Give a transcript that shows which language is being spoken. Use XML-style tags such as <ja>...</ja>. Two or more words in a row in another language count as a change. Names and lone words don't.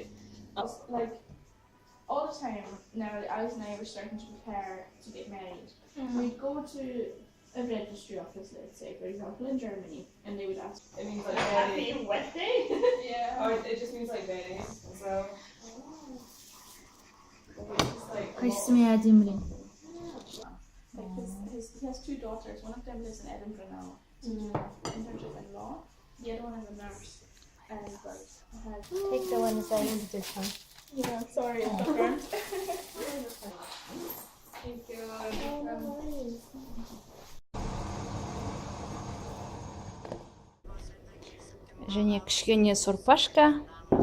<en>Like, all the time now, Alex and I were starting to prepare to get married. We'd go to a registry office, let's say, for example, in Germany, and they would ask. It means like Happy wedding? Yeah. Or it just means like very. So.</en> <kk>Қайсысымен әдемілең?</kk> <en>Like he has two daughters. One of them lives in Edinburgh now. Internship in law. The other one is a nurse. But I had. Take the one inside this one. Yeah, sorry, it's not burnt. Thank you.</en> <kk>Және кішкене сорпашка.</kk>